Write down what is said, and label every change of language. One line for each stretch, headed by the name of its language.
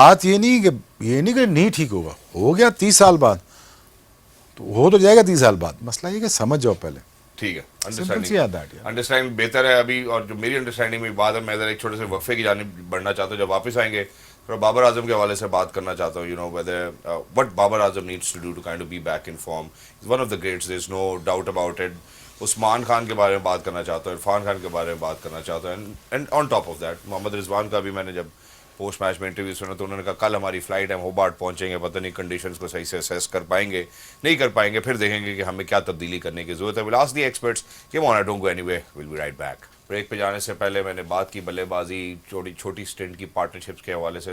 Urdu: بات یہ نہیں کہ نہیں ٹھیک ہوگا, ہو گیا 30 سال بعد, تو ہو تو جائے گا 30 سال بعد. مسئلہ یہ کہ سمجھ جاؤ پہلے. ٹھیک ہے, Simple سی ہے
English: that,
Urdu: انڈرسٹینڈ بہتر ہے ابھی. اور جو میری انڈرسٹینڈنگ میں بات ہے, میں ذرا ایک چھوٹے سے وقفے کی جانب بڑھنا چاہتا ہوں. جب واپس آئیں گے تھوڑا بابر اعظم کے حوالے سے بات کرنا چاہتا ہوں.
English: whether what Babar Azam needs to do to kind of be back in form. He's one of the greats, there's no doubt about it.
Urdu: عثمان خان کے بارے میں بات کرنا چاہتا ہوں, عرفان خان کے بارے میں بات کرنا چاہتا ہوں.
English: and on top of that
Urdu: محمد رضوان کا بھی میں نے جب پوسٹ میچ میں انٹرویو سنا تو انہوں نے کہا کل ہماری فلائٹ ہے, ہم ہوبارٹ پہنچیں گے, پتہ نہیں کنڈیشنز کو صحیح سے اسیس کر پائیں گے نہیں کر پائیں گے, پھر دیکھیں گے کہ ہمیں کیا تبدیلی کرنے کی ضرورت ہے.
English: we'll ask the experts
Urdu: کہ
English: Want don't go anyway, we'll be right back.
Urdu: Break پہ جانے سے پہلے میں نے بات کی بلے بازی, چھوٹی اسٹنٹ کی پارٹنرشپس کے حوالے سے.